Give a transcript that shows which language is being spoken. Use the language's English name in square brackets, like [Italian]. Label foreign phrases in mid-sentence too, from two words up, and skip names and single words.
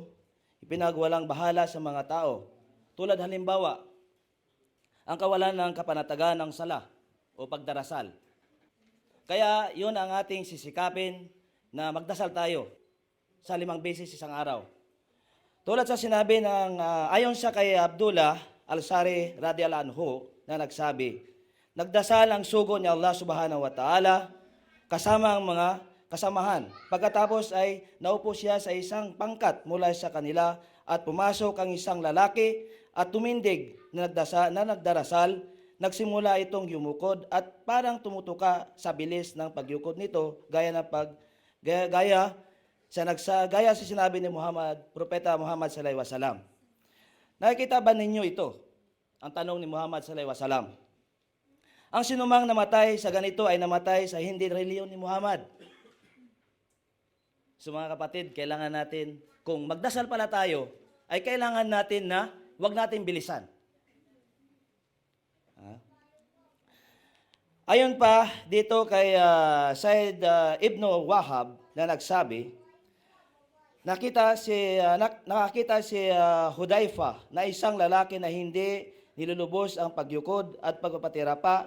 [Filipino] Ipinagwalang bahala sa mga tao. Tulad halimbawa, ang kawalan ng kapanatagan ng sala o pagdarasal. Kaya yun ang ating sisikapin na magdasal tayo. sa 5 beses isang araw. Tulad sa sinabi ng ayon siya kay Abdullah Al-Sari [Arabic] رضي الله عنه [Filipino] na nagsabi, nagdasal ang sugo ni Allah [Arabic] سبحانه وتعالى [Filipino] kasama ang mga kasamahan. Pagkatapos ay naupo siya sa isang pangkat mula sa kanila at pumasok ang isang lalaki at tumindig na nagdarasal. Nagsimula itong yumukod at parang tumutuka sa bilis ng pagyukod nito gaya sa sinabi ni Muhammad, Propeta Muhammad [Arabic] صلى الله عليه وسلم. [Filipino] Nakikita ba ninyo ito? Ang tanong ni Muhammad [Arabic] صلى الله عليه وسلم. [Filipino] Ang sinumang namatay sa ganito ay namatay sa hindi reliyon ni Muhammad. So mga kapatid, kailangan natin, kung magdasal pala tayo, ay kailangan natin na huwag natin bilisan. Ayon pa dito kay Said Ibn Wahab na nagsabi, nakakita si Hudayfa na isang lalaki na hindi nilulubos ang pagyukod at pagpapatira pa.